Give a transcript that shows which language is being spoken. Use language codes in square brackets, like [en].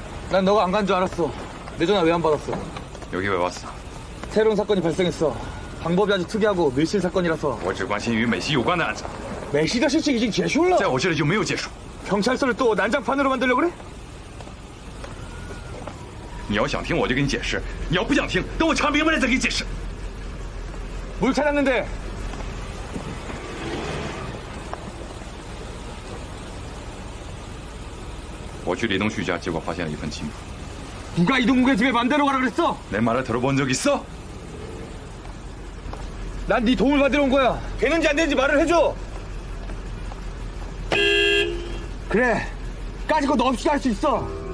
[ko] 난 너가 안 간 줄 알았어. 내 전화 왜 안 받았어? 여기 왜 왔어? 새로운 사건이 발생했어. 방법이 아주 특이하고 밀실 사건이라서. [zh] 我只关心与美西有关的案子。美西的事情已经结束了。在我这里就没有结束。 [ko] 경찰서를 또 난장판으로 만들려고 그래? [zh] 你要想听我就给你解释，你要不想听，等我查明白了再给你解释。 [ko] 뭘 찾았는데? [zh] 我去李东旭家，结果发现了一份情书。 [ko] 누가 이동국의 집에 맘대로 가라 그랬어? 내 말을 들어본 적 있어? 난 네 도움을 받으러 온 거야. 되는지 안 되는지 말을 해줘. 그래. 까짓 거 너 없이도 할 수 있어.